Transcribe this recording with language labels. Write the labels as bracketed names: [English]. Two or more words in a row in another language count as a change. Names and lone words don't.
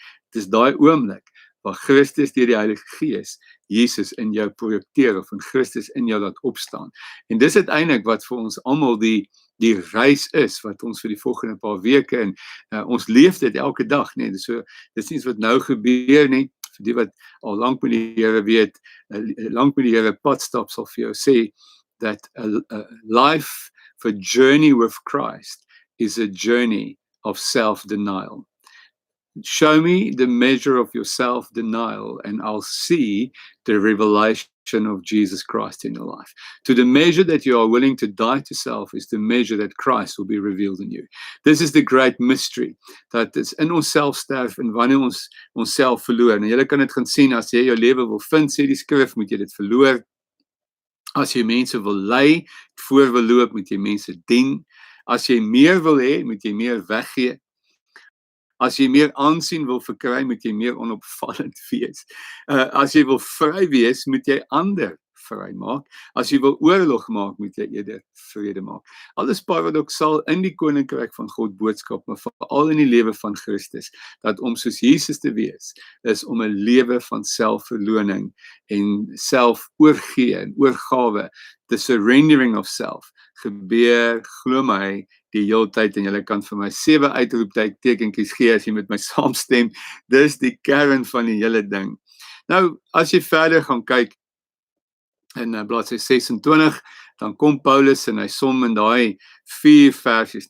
[Afrikaans] Dit is daai oomblik waar Christus deur die Heilige Gees Jesus in jou projekteer, of in Christus in jou laat opstaan. En dis uiteindelik wat vir ons almal die reis is, wat ons vir die volgende paar weke, en ons leef dit elke dag, nee, dis nie iets wat nou gebeur nie, vir die wat al lank met die Here weet, lank met die Here pad stap, sal vir jou sê, [English] that a life for journey with Christ is a journey of self-denial. Show me the measure of your self-denial, and I'll see the revelation of Jesus Christ in your life. To the measure that you are willing to die to self is the measure that Christ will be revealed in you. This is the great mystery, [Afrikaans] dat is in onsself sterf, en wanneer ons onsself verloor. En julle kan dit gaan sien, as jy jou lewe wil vind, sê die skrif, moet jy dit verloor. As jy mense wil lei, voor wil loop, moet jy mense dien. As jy meer wil hê, moet jy meer weggee. As jy meer aansien wil verkry, moet jy meer onopvallend wees. As jy wil vry wees, moet jy ander vry maak. As jy wil oorlog maak, moet jy eerder vrede maak. Alles paradoksal in die koninkryk van God boodskap, maar veral in die lewe van Christus, dat om soos Jesus te wees, is om 'n lewe van selfverloning en selfoorgee en oorgawe, [English] the surrendering of self, [Afrikaans] gebeur, glo my, die hele tyd, en julle kan vir my 7 uitroeptekentjies gee as jy met my saamstem. Dis die kern van die hele ding. Nou, as jy verder gaan kyk in bladsy 26, dan kom Paulus en hy som in daai 4 versies.